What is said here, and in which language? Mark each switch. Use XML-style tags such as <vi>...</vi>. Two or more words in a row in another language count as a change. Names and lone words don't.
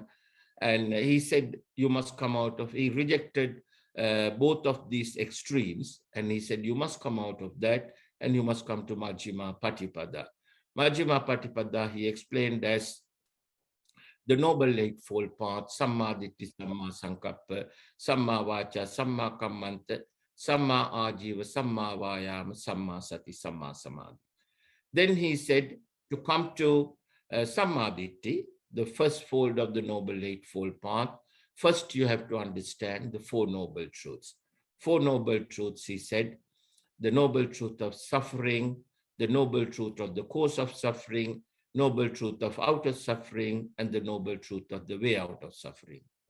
<en>And he said, you must come out of, he rejected both of these extremes. And he said, you must come out of that and you must come to</en> <pi>Majjhima Patipada. Majjhima Patipada,</pi> <en>he explained as the Noble Eightfold Path,</en> <pi>Samma Ditti, Samma Sankappa, Samma Vacha, Samma Kammanta, Samma Ajiva, Samma Vayama, Samma Sati, Samma Samadhi.</pi> <en>Then he said, to come to</en> <pi>Samma Ditti,</pi> <en>the first fold of the Noble Eightfold Path, first you have to understand the Four Noble Truths. Four Noble Truths, he said, the noble truth of suffering, the noble truth of the cause of suffering, noble truth of outer suffering, and the noble truth of the way out of suffering.</en>